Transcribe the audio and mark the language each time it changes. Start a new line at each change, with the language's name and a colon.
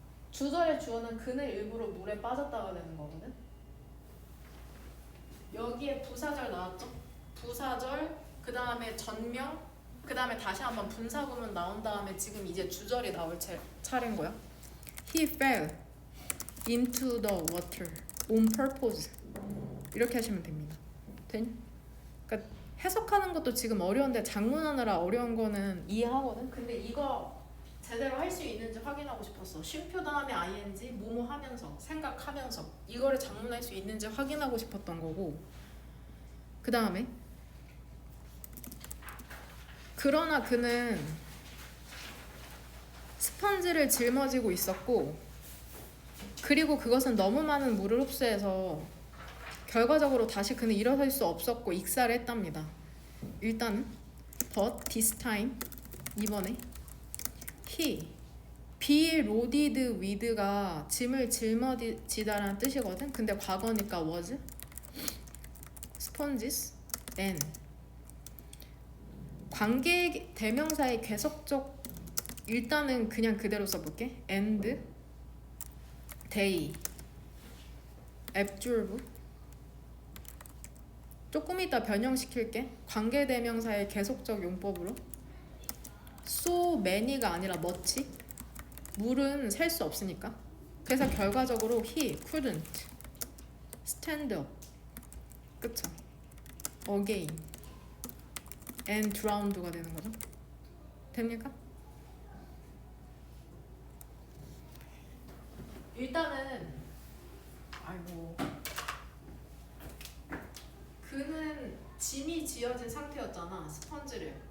Korean: 주절의 주어는 그는 일부러 물에 빠졌다가 되는 거거든. 여기에 부사절 나왔죠? 부사절, 그 다음에 전명, 그 다음에 다시 한번 분사구문 나온 다음에 지금 이제 주절이 나올 차례인 거야.
English: He fell into the water on purpose.
Korean: 이렇게 하시면 됩니다. 되냐? 그러니까 해석하는 것도 지금 어려운데 장문하느라 어려운 거는 이해하거든. 근데 이거 제대로 할 수 있는지 확인하고 싶었어. 쉼표 다음에 ing 뭐뭐 하면서 생각하면서 이거를 장문할 수 있는지 확인하고 싶었던 거고. 그 다음에 그러나 그는 스펀지를 짊어지고 있었고 그리고 그것은 너무 많은 물을 흡수해서 결과적으로 다시 그는 일어설 수 없었고 익사를 했답니다. 일단은
English: but this time
Korean: 이번에
English: he be loaded with가
Korean: 짐을 짊어지다라는 뜻이거든. 근데 과거니까
English: was sponges and
Korean: 관계 대명사의 계속적 일단은 그냥 그대로 써볼게.
English: and they absorb
Korean: 조금 이따 변형시킬게. 관계 대명사의 계속적 용법으로
English: so many
Korean: 가 아니라 much 물은 셀 수 없으니까. 그래서 결과적으로
English: he couldn't stand up
Korean: 그쵸?
English: again and drowned
Korean: 가 되는 거죠. 됩니까? 일단은 아이고 그는 짐이 지어진 상태였잖아 스펀지를.